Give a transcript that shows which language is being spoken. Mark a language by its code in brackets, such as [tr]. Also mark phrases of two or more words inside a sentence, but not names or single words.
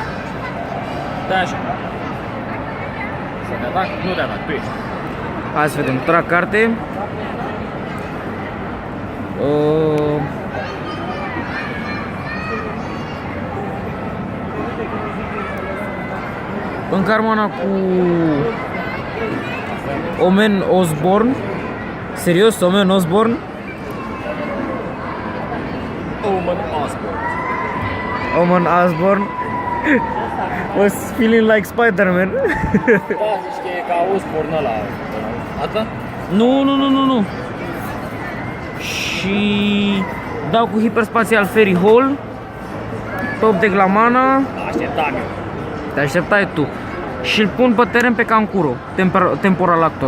[ro] Stai așa. Să te atac? Nu te atac, tu ești. Hai să vedem, trag carte. Încar mana cu Omen Osborn. Serios, Omen Osborn? Omen Osborn. [en] Omen Osborn was feeling like Spider-Man. [ro] Da, zici că e ca Osborn ăla. Asta? Nu. Și dau cu hiperspațial Fairy Hall. [en] Top deck [ro] la mana. Așteptam eu. Te așteptai tu. Și îl pun pe teren pe Kankuro, Temporal Actor.